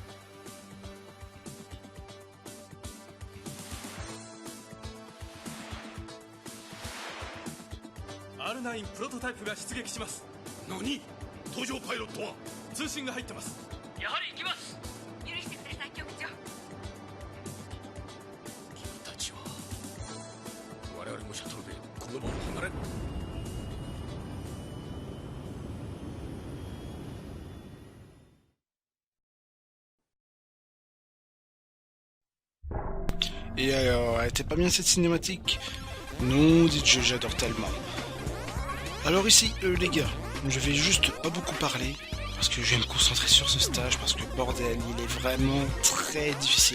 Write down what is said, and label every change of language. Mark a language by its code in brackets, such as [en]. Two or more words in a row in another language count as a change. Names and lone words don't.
[ja] R9 プロトタイプが出撃します。何？搭乗パイロットは？通信が入ってます。やはり行きます。許してください、局長。君たちは我々もシャトルでこの場を離れる。 [fr] Et alors, elle était pas bien cette cinématique? Non, dites-je, j'adore tellement. Alors ici, les gars, je vais juste pas beaucoup parler, parce que je vais me concentrer sur ce stage, parce que bordel, il est vraiment très difficile.